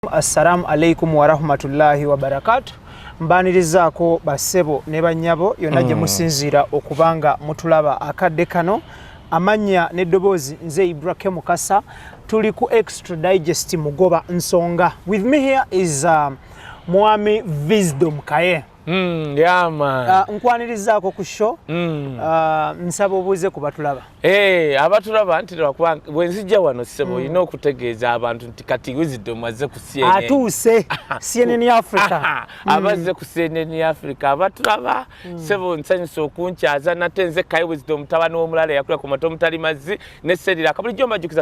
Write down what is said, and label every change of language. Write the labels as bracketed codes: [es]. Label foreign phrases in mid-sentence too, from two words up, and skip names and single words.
[ar] السلام عليكم ورحمة الله وبركاته. [lg] Mbanirizaako basebo ne bannyabo yonna gye musinziira okubanga mutulaba akadde kano. Amanya n'eddoboozi nze Ibrahim Mukasa, tuli ku extradigest mugoba nsonga. [en] With me here is Mwami Wisdom KAYE. Yeah, man. [lg] Nkwanirizaako ku show. Nsaba obuuze ku batulaba. Abatulaba nti bwenzijja wano sebo olina okutegeeza abantu nti kati Wisdom azze ku CNN. Atuuse CNN Africa. Abazze ku CNN Africa abatulaba sebo nsanyusa okunkyaza nate nze KAYE Wisdom mutabani w'omulala yakula ku mato omutali mazzi ne serira kabulijjo mbajukiza